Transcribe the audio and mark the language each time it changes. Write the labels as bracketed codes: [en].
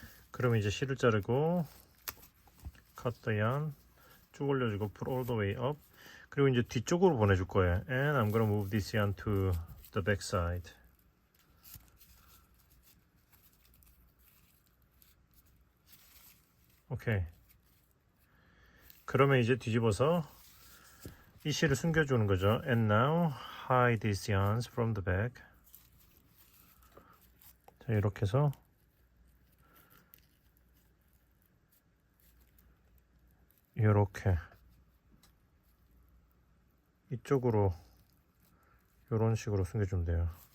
[ko] 그럼 이제 실을 자르고 [en] cut the yarn [ko] 쭉 올려주고 [en] pull all the way up. [ko] 그리고 이제 뒤쪽으로 보내줄 거예요. [en] And I'm gonna move this yarn to the back side. [ko] 오케이. 그러면 이제 뒤집어서 이 실을 숨겨주는 거죠. [en] And now hide these yarns from the back. [ko] 자, 이렇게 해서 이렇게 이쪽으로 이런 식으로 숨겨주면 돼요.